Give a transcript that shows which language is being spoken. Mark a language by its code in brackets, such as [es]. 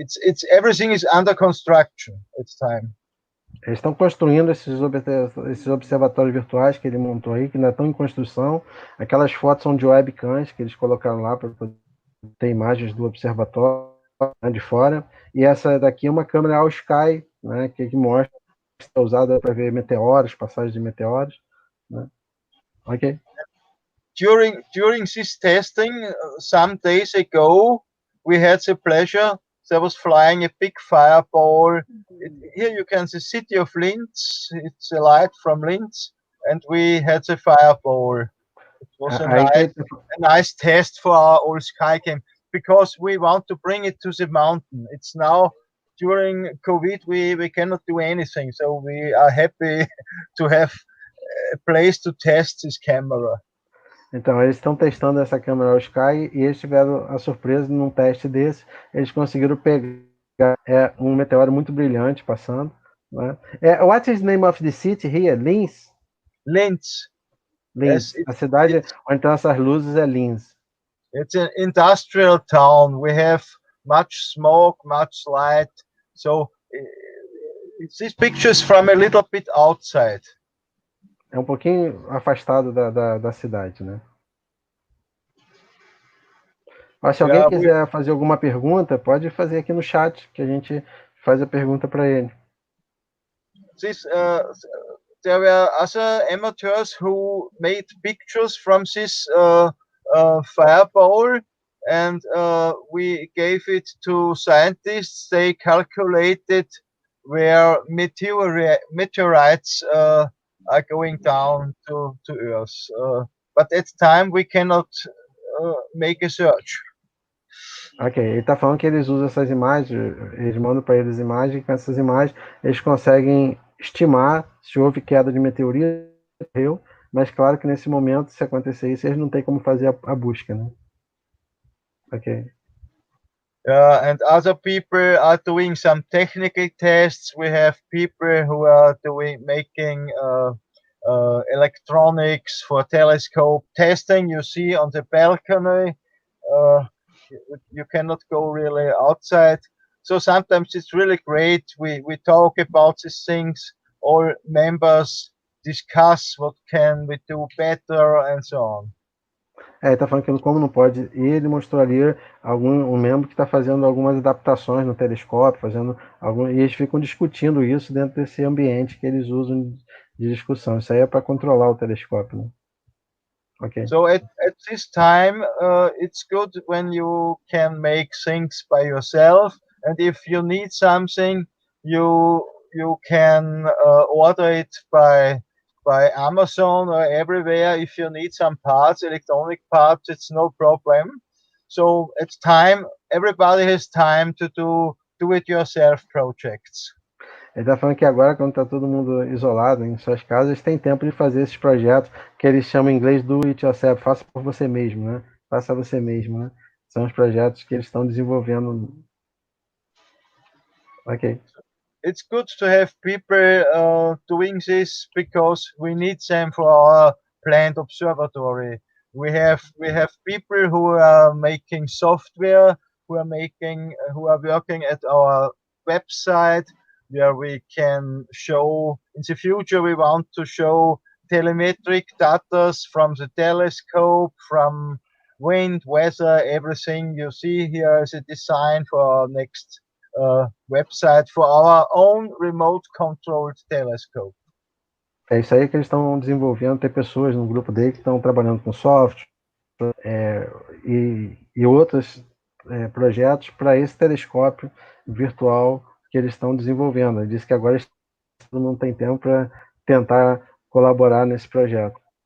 [en] It's everything is under construction at the time. [pt] Eles estão construindo esses observatórios virtuais que ele montou aí, que ainda estão em construção. Aquelas fotos são de webcams que eles colocaram lá para poder ter imagens do observatório, né, de fora. E essa daqui é uma câmera All Sky, né, que mostra que é usada para ver meteoros, passagens de meteoros. Né? Ok. [en] During this testing, some days ago, we had the pleasure. There was flying a big fireball. Here you can see the city of Linz. It's a light from Linz, and we had the fireball. It was a nice test for our old sky cam because we want to bring it to the mountain. It's now during COVID we cannot do anything, so we are happy to have a place to test this camera. [pt] Então, eles estão testando essa câmera All Sky e eles tiveram a surpresa num teste desse, eles conseguiram pegar um meteoro muito brilhante passando. Né? [en] What is the name of the city here? Linz? Linz. Linz. [pt] Yes, a cidade onde estão essas luzes é Linz. [en] It's an industrial town. We have much smoke, much light. So it's these pictures from a little bit outside. [pt] É um pouquinho afastado da cidade, né? Mas se alguém quiser fazer alguma pergunta, pode fazer aqui no chat, que a gente faz a pergunta para ele. [en] There were other amateurs who made pictures from this fireball, and we gave it to scientists. They calculated where meteorites are going down to Earth. But at the time we cannot make a search. [pt] Ok, ele está falando que eles usam essas imagens, eles mandam para eles imagens, e com essas imagens eles conseguem estimar se houve queda de meteorito, mas claro que nesse momento, se acontecer isso, eles não têm como fazer a busca, né? Ok. [en] And other people are doing some technical tests. We have people who are making electronics for telescope testing. You see on the balcony, you cannot go really outside. So sometimes it's really great. We talk about these things. All members discuss what can we do better and so on. [pt] Ele está falando que como não pode, e ele mostrou ali um membro que está fazendo algumas adaptações no telescópio, e eles ficam discutindo isso dentro desse ambiente que eles usam de discussão. Isso aí é para controlar o telescópio, né? [en] Okay. So at this time, it's good when you can make things by yourself, and if you need something, you can order it by Amazon or everywhere. If you need some parts, electronic parts, it's no problem. So it's time. Everybody has time to do it yourself projects. [pt] Ele está falando que agora, quando está todo mundo isolado em suas casas, eles têm tempo de fazer esses projetos que eles chamam em inglês [en] do it yourself, [pt] faça por você mesmo, né? Faça você mesmo, né? São os projetos que eles estão desenvolvendo. Ok. [en] It's good to have people doing this because we need them for our planned observatory. We have people who are making software who are working at our website, where we can show, in the future we want to show telemetric data from the telescope, from wind, weather, everything. You see here is a design for our next website for our own remote controlled telescope. [pt] É isso aí que eles estão desenvolvendo. Tem pessoas no grupo dele que estão trabalhando com software e outros projetos para esse telescópio virtual que eles estão desenvolvendo. Ele disse que agora não tem tempo para tentar colaborar nesse projeto.